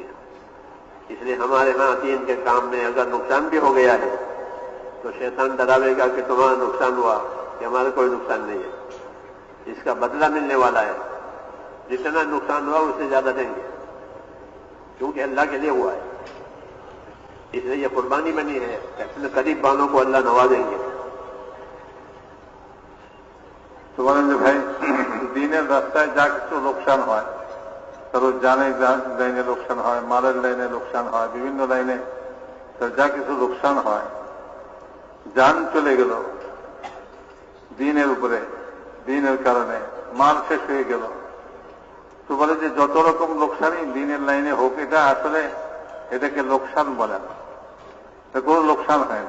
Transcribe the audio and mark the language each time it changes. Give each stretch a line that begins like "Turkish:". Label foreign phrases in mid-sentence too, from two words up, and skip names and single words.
Urdu: اس لیے ہمارے ہاں دین کے کام میں اگر نقصان بھی ہو گیا ہے تو شیطان ڈراوے گا کہ تمہارا نقصان ہوا، کہ ہمارا کوئی نقصان نہیں ہے، اس کا بدلہ ملنے والا ہے، جتنا نقصان ہوا اس سے زیادہ دیں گے، کیونکہ اللہ کے لیے ہوا ہے۔ اس لیے یہ قربانی بنی ہے کہ اپنے قریب والوں کو اللہ نوازیں گے۔
Bangla: তো বলেন যে ভাই দিনের রাস্তায় যা কিছু লোকসান হয়, কারো জানের লাইনে লোকসান হয়, মালের লাইনে লোকসান হয়, বিভিন্ন লাইনে যা কিছু লোকসান হয়, জান চলে গেল দিনের উপরে, দিনের কারণে মাল শেষ হয়ে গেল, তো বলে যে যত রকম লোকসানই দিনের লাইনে হোক, এটা আসলে এটাকে লোকসান বলে না, এটা কোনো লোকসান হয়নি।